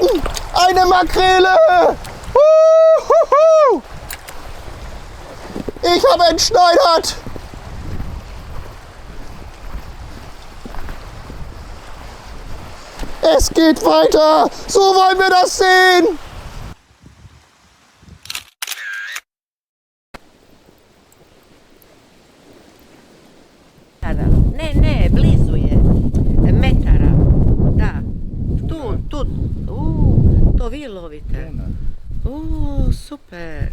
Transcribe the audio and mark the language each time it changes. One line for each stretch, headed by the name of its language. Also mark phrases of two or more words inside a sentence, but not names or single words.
German: Eine Makrele! Huhuhu! Ich habe entschneidert! Es geht weiter! So wollen wir das sehen!
Croatian: Ne, blizu je. Metara. Da. Tu. To vi lovite. Super.